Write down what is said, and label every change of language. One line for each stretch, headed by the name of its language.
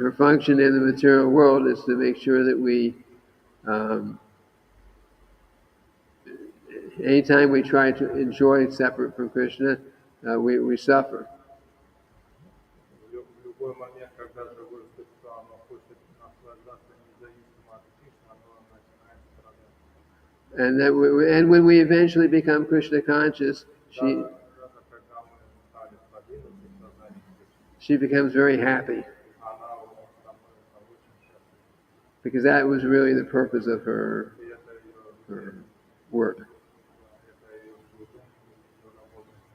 English: her function in the material world is to make sure that we, anytime we try to enjoy separate from Krishna, we suffer.
Russian: в любой момент, когда живое существо, оно хочет наслаждаться независимо от Кришны, оно начинает страдать.
English: And when we eventually become Krishna conscious,
Russian: Даже когда мы стали продвинуты в сознании Кришны,
English: she becomes very happy
Russian: она становится очень счастлива.
English: because that was really the purpose of her
Russian: И это ее
English: work.
Russian: это ее служение, ее работа.